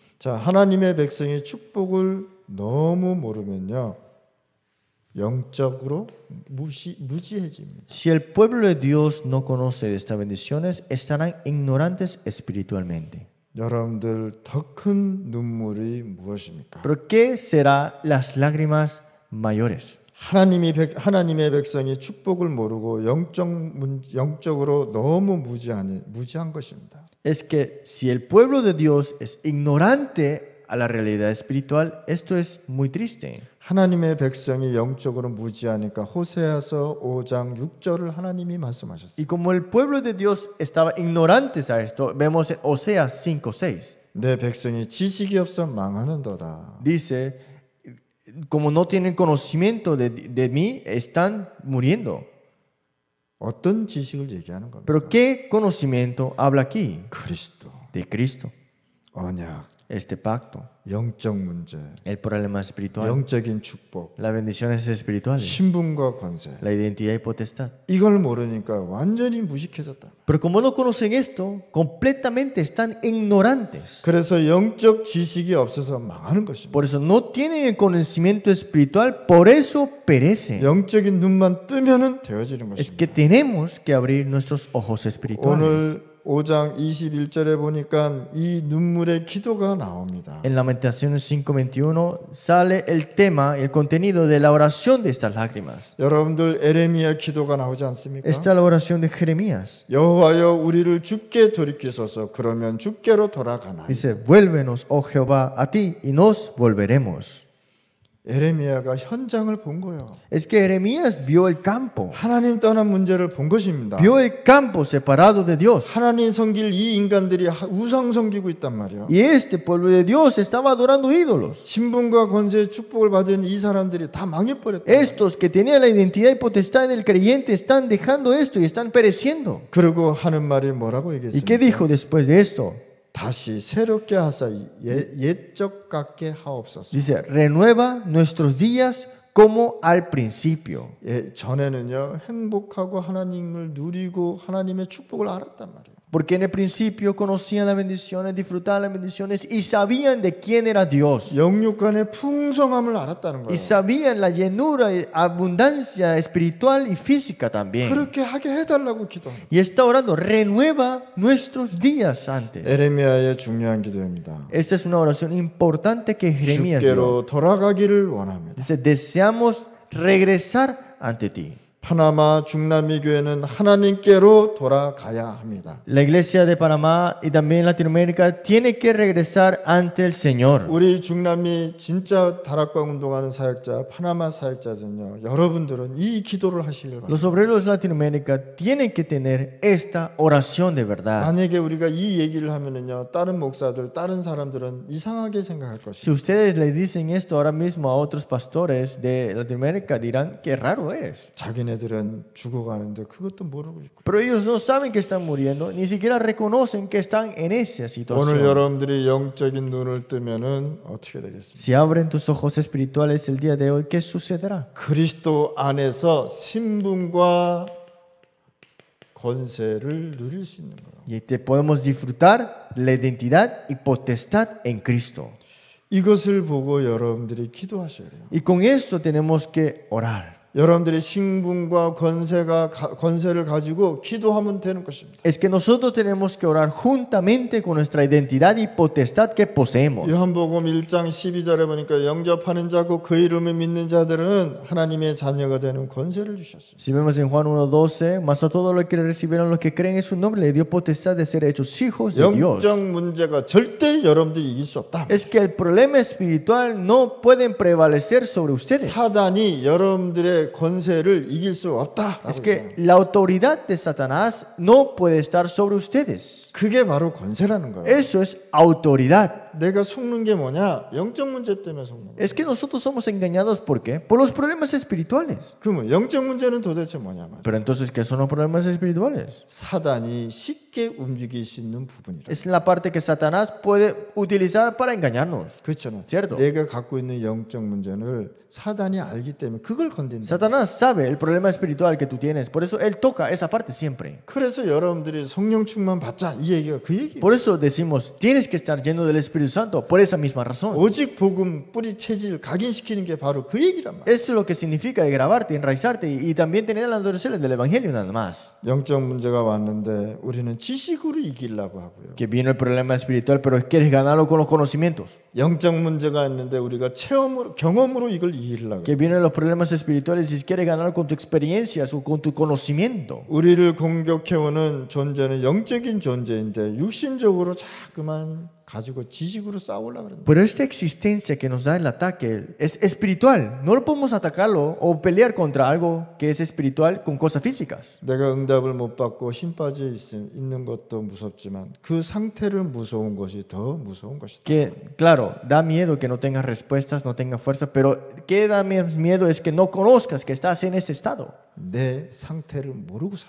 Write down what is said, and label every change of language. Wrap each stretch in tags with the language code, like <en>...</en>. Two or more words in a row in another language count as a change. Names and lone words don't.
<ko>자, 하나님의 백성이 축복을 너무 모르면요. 영적으로 무지해집니다.</ko> <es>Si el pueblo de Dios no conoce de estas bendiciones, estarán ignorantes espiritualmente.</es> <ko>여러분들 더 큰 눈물이 무엇입니까?</ko> <es>Pero ¿qué será las lágrimas mayores?</es> <ko>하나님의 백성이 축복을 모르고 영적으로 너무 무지한 것입니다.</ko> <es>Es que si el pueblo de Dios es ignorante a la realidad espiritual, esto es muy triste.</es> <ko>하나님의 백성이 영적으로 무지하니까 호세아서 5장 6절을 하나님이 말씀하셨어요.</ko> <es>Y como el pueblo de Dios estaba ignorantes a esto, vemos en Oseas 5:6.</es> <ko>내 백성이 지식이 없어 망하는도다.</ko> <es>Dice, como no tienen conocimiento de mí, están muriendo.</es> <ko>어떤 지식을 얘기하는 겁니까?</ko> <es>Pero ¿qué conocimiento habla aquí?</es> <ko>그리스도,</ko> <es>De Cristo,</es> <ko>언약,</ko> <es>este pacto,</es> <ko>영적 문제,</ko> <es>el problema espiritual,</es> <ko>영적인 축복,</ko> <es>las bendiciones espirituales,</es> <ko>신분과 권세.</ko> <es>la identidad y potestad.</es> <ko>이걸 모르니까 완전히 무식해졌다.</ko> <es>Pero como no conocen esto, completamente están ignorantes.</es> <ko>그래서 영적 지식이 없어서 망하는 것입니다.</ko> <es>Por eso no tienen el conocimiento espiritual, por eso perecen.</es> <ko>영적인 눈만 뜨면은 되어지는</ko> <es>Es</es> <ko>것입니다.</ko> <es>que tenemos que abrir nuestros ojos espirituales.</es> <ko>오늘 5장 21절에 보니까 이 눈물의 기도가 나옵니다.</ko> <es>En Lamentaciones 5:21 sale el tema, el contenido de la oración de estas lágrimas.</es> <ko>여러분들 에레미야 기도가 나오지 않습니까?</ko> <es>Está la oración de Jeremías.</es> <ko>여호와여 우리를 주께 돌이키소서 그러면 주께로 돌아가나이.</ko> <es>Dice, vuélvenos, oh Jehová, a ti y nos volveremos.</es> <ko>에레미야가 현장을 본 거예요.</ko> <es>Es que Jeremías vio el campo,</es> <ko>하나님 떠난 문제를 본 것입니다.</ko> <es>vio el campo separado de Dios.</es> <ko>하나님 섬길 이 인간들이 우상 섬기고 있단 말이에요.</ko> <es>Y este pueblo de Dios estaba adorando ídolos.</es> <ko>신분과 권세의 축복을 받은 이 사람들이 다 망해버렸다.</ko> <es>Estos que tenían la identidad y potestad del creyente están dejando esto y están pereciendo.</es> <ko>그리고 하는 말이 뭐라고</ko> <es>¿Y qué</es> <ko>얘기했습니까?</ko> <es>dijo después de esto?</es> <ko>다시 새롭게 하사 옛적 같게 하옵소서.</ko> <es>Dice, renueva nuestros días como al principio.</es> <ko>전에는요 행복하고 하나님을 누리고 하나님의 축복을 알았단 말이에요.</ko> <es>Porque en el principio conocían las bendiciones, disfrutaban las bendiciones y sabían de quién era Dios.</es> <ko>영육간의 풍성함을 알았다는</ko> <es>Y</es> <ko>거예요.</ko> <es>sabían la llenura, abundancia espiritual y física también.</es> <ko>그렇게 하게 해달라고 기도합니다.</ko> <es>Y está orando, renueva nuestros días antes.</es> <ko>에레미야의 중요한 기도입니다.</ko> <es>Esta es una oración importante que Jeremías dio.</es> <ko>주께로 돌아가기를 원합니다.</ko> <es>Dice, deseamos regresar ante ti.</es> <ko>파나마 중남미 교회는 하나님께로 돌아가야 합니다.</ko> <es>La iglesia de Panamá y también Latinoamérica tiene que regresar ante el Señor.</es> <ko>우리 중남미 진짜 다락방 운동하는 사역자, 파나마 사역자들은요, 여러분들은 이 기도를 하시길 바랍니다.</ko> <es>Los obreros de Latinoamérica tienen que tener esta oración de verdad.</es> <ko>만약에 우리가 이 얘기를 하면은요, 다른 목사들, 다른 사람들은 이상하게 생각할</ko> <es>Si</es> <ko>것입니다.</ko> <es>ustedes le dicen esto ahora mismo a otros pastores de Latinoamérica, dirán, qué raro eres.</es> <ko>자기네들은 죽어가는데 그것도 모르고 있고.</ko> <es>Pero ellos no saben que están muriendo, ni siquiera reconocen que están en esa</es> <ko>오늘</ko> <es>situación.</es> <ko>여러분들이 영적인 눈을 뜨면은 어떻게 되겠습니까?</ko> <es>Si abren tus ojos espirituales el día de hoy, ¿qué sucederá?</es> <ko>그리스도 안에서 신분과 권세를 누릴 수 있는 거예요.</ko> <es>Y te podemos disfrutar la identidad y potestad en Cristo.</es> <ko>이것을 보고 여러분들이 기도하셔야 돼요.</ko> <es>Y con esto tenemos que orar.</es> <ko>여러분들이 신분과 권세를 가지고 기도하면 되는 것입니다.</ko> <es>Es que nosotros tenemos que orar juntamente con nuestra identidad y potestad que poseemos.</es> <ko>요한복음 1장 12절에 보니까 영접하는 자고 그 이름을 믿는 자들은 하나님의 자녀가 되는 권세를 주셨어요.</ko> <es>Si vemos en Juan 1:12, mas a todos los que le recibieron, los que creen en su nombre, le dio potestad de ser hechos hijos de Dios.</es> <ko>영적 문제가 절대 여러분들이 이길 수 없다.</ko> <es>Es que el problema espiritual no pueden prevalecer sobre ustedes.</es> <ko>사단이 여러분들의 권세를 이길 수 없다.</ko> <es>Es que la autoridad de Satanás no puede estar sobre ustedes.</es> <ko>그게 바로 권세라는 거예요.</ko> <es>Eso es autoridad.</es> <ko>내가 속는 게 뭐냐? 영적 문제 때문에 속는 거예요.</ko> <es>Es que nosotros somos engañados, ¿por qué? Por los problemas espirituales.</es> <ko>그러면 영적 문제는 도대체 뭐냐 말이야?</ko> <es>Pero entonces, ¿qué son los problemas espirituales?</es> <ko>사단이 쉽게 움직일 수 있는 부분이라.</ko> <es>Es la parte que Satanás puede utilizar para engañarnos.</es> <ko>그렇잖아.</ko> <es>Cierto.</es> <ko>내가 갖고 있는 영적 문제를 사단이 알기 때문에 그걸 건든다.</ko> <es>Satanás sabe el problema espiritual que tú tienes, por eso él toca esa parte siempre.</es> <ko>그래서 여러분들이 성령 충만 받자 이 얘기가 그 얘기예요.</ko> <es>Por eso decimos, tienes que estar lleno del Espíritu Santo, por esa misma razón.</es> <ko>오직 복음 뿌리 체질 각인시키는 게 바로 그 얘기란 말이야.</ko> <es>Eso es lo que significa de grabarte, enraizarte y también tener las adoraciones del Evangelio nada más.</es> <ko>영적 문제가 왔는데 우리는 지식으로 이기려고 하고요.</ko> <es>Que vino el problema espiritual, pero quieres ganarlo con los conocimientos.</es> <ko>영적 문제가 있는데 우리가 체험으로 경험으로 이걸 이기려고.</ko> <es>Que vienen los problemas espirituales y quieres ganar con tu experiencia o con tu conocimiento.</es> <ko>우리를 공격해오는 존재는 영적인 존재인데 육신적으로 자꾸만 가지고 지식으로 싸우려고 그런다.</ko> <es>Pero esta existencia que nos da el ataque es espiritual. No lo podemos atacarlo o pelear contra algo que es espiritual con cosas físicas.</es> <ko>내가 응답을 못 받고 힘 빠져 있는 것도 무섭지만 그 상태를 무서운 것이 더 무서운 것이다.</ko> <es>Que, claro, da miedo que no tengas respuestas, no tengas fuerza, pero que da más miedo es que no conozcas que estás en ese estado.</es> <ko>내 상태를 모르고 살아.</ko>